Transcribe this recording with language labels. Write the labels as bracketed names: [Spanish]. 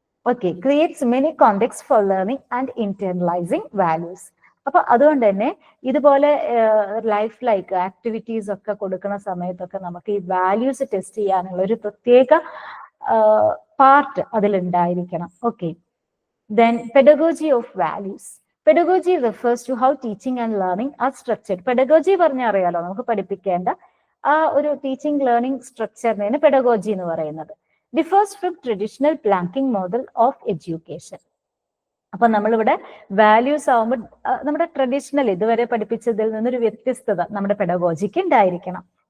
[English] Okay, creates many context for learning and internalising values. [Malayalam] അപ്പൊ അതുകൊണ്ട് തന്നെ ഇതുപോലെ ലൈഫ് ലൈക്ക് ആക്ടിവിറ്റീസ് ഒക്കെ കൊടുക്കുന്ന സമയത്തൊക്കെ നമുക്ക് ഈ വാല്യൂസ് ടെസ്റ്റ് ചെയ്യാനുള്ള ഒരു പ്രത്യേക part അതിലുണ്ടായിരിക്കണം. [English] Okay, then pedagogy of values. Pedagogy refers to how teaching and learning are structured. [Malayalam] Pedagogy പറഞ്ഞാൽ അറിയാലോ, നമുക്ക് പഠിപ്പിക്കേണ്ട ആ ഒരു ടീച്ചിങ് ലേണിംഗ് സ്ട്രക്ചറിനെയാണ് പെഡഗോജി എന്ന് പറയുന്നത്. [English] Differs from traditional banking model of education. [Malayalam] അപ്പൊ നമ്മളിവിടെ വാല്യൂസ് ആവുമ്പോൾ നമ്മുടെ ട്രഡീഷണൽ ഇതുവരെ പഠിപ്പിച്ചതിൽ നിന്നൊരു വ്യത്യസ്തത നമ്മുടെ പെഡഗോജിക്ക് ഉണ്ടായിരിക്കണം.